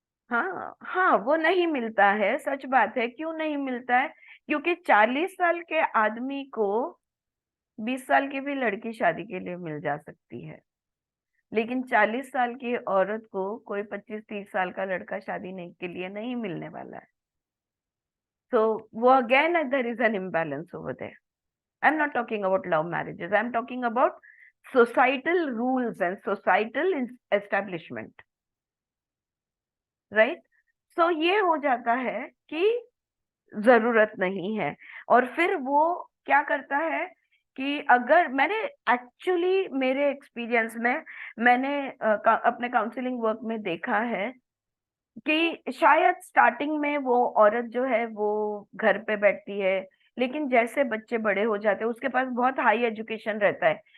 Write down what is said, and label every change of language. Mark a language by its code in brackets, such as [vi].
[hi] हाँ हाँ, वो नहीं मिलता है, सच बात है। क्यों नहीं मिलता है? क्योंकि 40 साल के आदमी को 20 साल की भी लड़की शादी के लिए मिल जा सकती है, लेकिन 40 साल की औरत को कोई 25-30 साल का लड़का शादी नहीं के लिए नहीं मिलने वाला है। [en] So वो again there is an imbalance over there. I'm not talking about love marriages. I'm talking about societal rules and societal establishment. Right? [hi] So ये हो जाता है कि जरूरत नहीं है। और फिर वो क्या करता है कि अगर एक्चुअली मेरे एक्सपीरियंस में मैंने अपने काउंसलिंग वर्क में देखा है कि शायद स्टार्टिंग में वो औरत जो है वो घर पे बैठती है, लेकिन जैसे बच्चे बड़े हो जाते हैं, उसके पास बहुत हाई एजुकेशन रहता है,